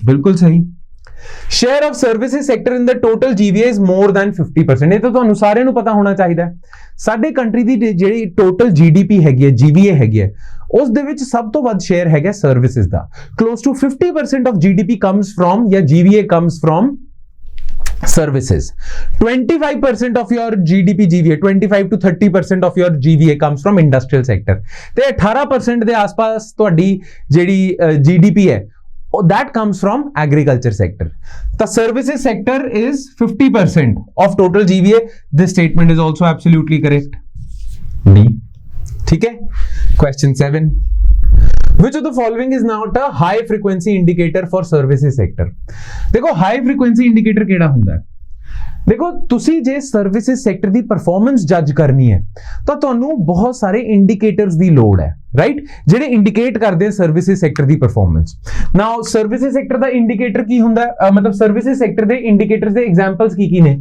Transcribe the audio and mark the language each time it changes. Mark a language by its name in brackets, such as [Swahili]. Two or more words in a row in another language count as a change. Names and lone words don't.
[Punjabi] ਬਿਲਕੁਲ ਸਹੀ। [English] share of services sector in the total GVA is more than 50%. [Punjabi] ਇਹ ਤਾਂ ਤੁਹਾਨੂੰ ਸਾਰਿਆਂ ਨੂੰ ਪਤਾ ਹੋਣਾ ਚਾਹੀਦਾ। ਸਾਡੇ ਕੰਟਰੀ ਦੀ ਜਿਹੜੀ ਟੋਟਲ GDP ਹੈਗੀ ਹੈ, GVA ਹੈਗੀ ਹੈ, ਉਸ ਦੇ ਵਿੱਚ ਸਭ ਤੋਂ ਵੱਧ ਸ਼ੇਅਰ ਹੈਗਾ ਸਰਵਿਸਿਜ਼ ਦਾ। [English] close to 50% of GDP comes from ਜਾਂ GVA comes from services. 25% of your GDP GVA, 25 to 30% of your GVA comes from industrial sector. [Punjabi] ਤੇ 18% ਦੇ ਆਸ-ਪਾਸ ਤੁਹਾਡੀ ਜਿਹੜੀ GDP ਹੈ [English] that comes from agriculture sector. The services sector is 50% of total GVA. This statement is also absolutely correct. [Punjabi] D. ਠੀਕ ਹੈ? [English] Question 7. Which of the following is not a high frequency indicator for services sector? [Punjabi] देखो [English] high frequency indicator [Punjabi] ਕਿਹੜਾ ਹੁੰਦਾ ਹੈ? ਦੇਖੋ ਤੁਸੀਂ ਜੇ ਸਰਵਿਸਿਜ਼ ਸੈਕਟਰ ਦੀ ਪਰਫਾਰਮੈਂਸ ਜੱਜ ਕਰਨੀ ਹੈ ਤਾਂ ਤੁਹਾਨੂੰ ਬਹੁਤ ਸਾਰੇ ਇੰਡੀਕੇਟਰਸ ਦੀ ਲੋੜ ਹੈ, ਰਾਈਟ, ਜਿਹੜੇ ਇੰਡੀਕੇਟ ਕਰਦੇ ਆ ਸਰਵਿਸਿਜ਼ ਸੈਕਟਰ ਦੀ ਪਰਫਾਰਮੈਂਸ। ਨਾਓ ਸਰਵਿਸਿਜ਼ ਸੈਕਟਰ ਦਾ ਇੰਡੀਕੇਟਰ ਕੀ ਹੁੰਦਾ ਹੈ? ਮਤਲਬ ਸਰਵਿਸਿਜ਼ ਸੈਕਟਰ ਦੇ ਇੰਡੀਕੇਟਰਸ ਦੇ ਐਗਜ਼ਾਮਪਲਸ ਕੀ ਨੇ?